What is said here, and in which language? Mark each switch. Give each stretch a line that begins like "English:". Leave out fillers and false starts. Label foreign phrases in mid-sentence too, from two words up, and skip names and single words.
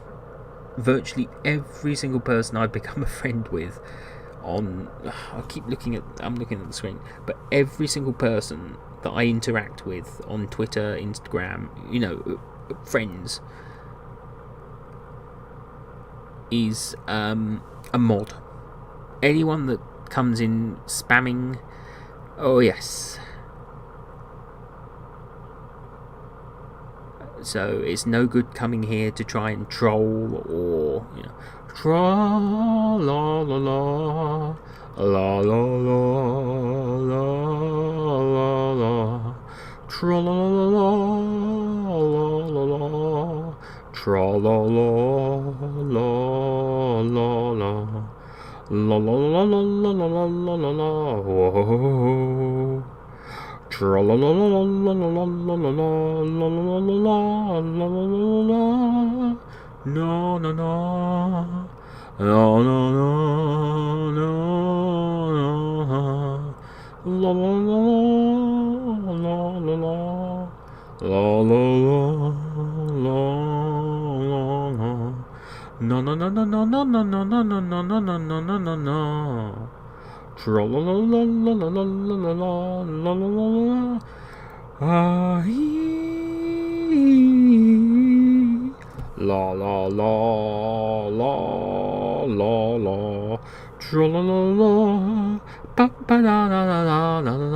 English: Virtually every single person I've become a friend with on, I'm looking at the screen, but every single person that I interact with on Twitter, Instagram, friends, is a mod. Anyone that comes in spamming, oh yes. So it's no good coming here to try and troll or, you know, tra la la la la la la la la la tra la la la la la la tra la la la la la la la la la la la la la la whoa. Tra la la la la la la la la la la la la la la no no no no no no no la la la la la la la la la no no no no no no no no no no no no no no no no tra la la la la la la la la la la la ah la la la la la la tra la la la pa pa la la la la la la